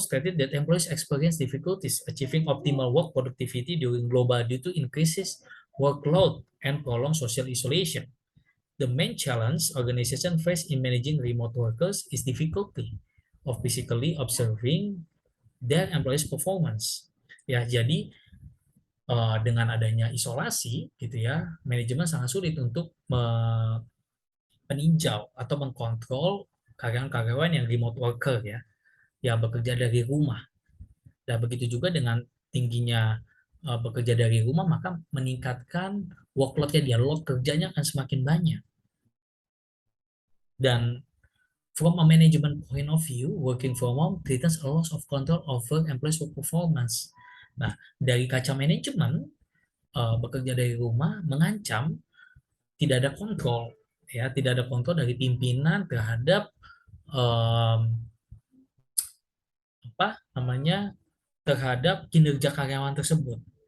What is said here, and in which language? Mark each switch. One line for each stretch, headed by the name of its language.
English: Stated that employees experience difficulties achieving optimal work productivity during global due to increases workload and prolonged social isolation. The main challenge organizations face in managing remote workers is difficulty of physically observing their employees' performance.
Indonesian: Ya, jadi dengan adanya isolasi, gitu ya, manajemen sangat sulit untuk meninjau atau mengkontrol karyawan-karyawan yang remote worker, ya, yang bekerja dari rumah. Dan begitu juga dengan tingginya bekerja dari rumah, maka meningkatkan workload-nya dia, load kerjanya akan semakin banyak.
English: Dan from a management point of view, working from home threatens a loss of control over employees' work performance.
Indonesian: Nah, dari kaca manajemen, bekerja dari rumah mengancam tidak ada kontrol, ya, tidak ada kontrol dari pimpinan terhadap apa namanya, terhadap kinerja karyawan tersebut.